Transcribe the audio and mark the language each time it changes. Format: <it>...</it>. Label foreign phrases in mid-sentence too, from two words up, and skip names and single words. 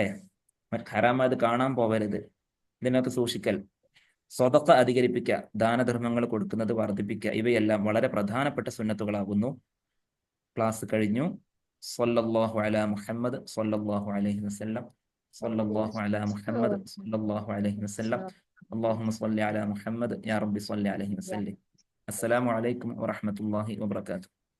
<ml>ഹറാമായത് കാണാൻ പോകരുത്. ഇതിനൊക്കെ സൂക്ഷിക്കൽ. സ്വതക്ക അധികരിപ്പിക്കുക, ദാനധർമ്മങ്ങൾ കൊടുക്കുന്നത് വർദ്ധിപ്പിക്കുക, ഇവയെല്ലാം വളരെ പ്രധാനപ്പെട്ട സുന്നത്തുകളാകുന്നു. ക്ലാസ് കഴിഞ്ഞു.</ml> <ar>صلى الله على محمد صلى الله عليه وسلم. صلى الله على محمد صلى الله عليه وسلم. اللهم صل على محمد يا رب صل عليه وسلم. السلام عليكم ورحمة الله وبركاته.</ar>